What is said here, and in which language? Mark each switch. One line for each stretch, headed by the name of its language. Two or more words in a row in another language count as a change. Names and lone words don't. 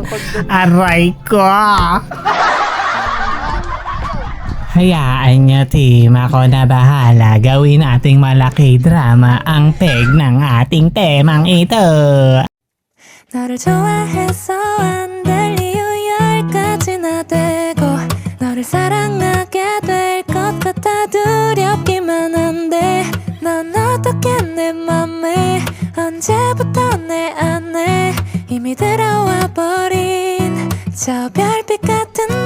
Filipino: Aray ko! Hayaan nyo team, ako na bahala. Gawin ating malaki drama ang peg ng ating temang ito.
Korean: 너를 좋아해서 안 될 이유 10가지나 되고 너를 사랑하게 될 것 같아 두렵기만 한데 넌 어떻게 내 맘에 언제부터 내 안에 이미 들어와 버린 저 별빛 같은 너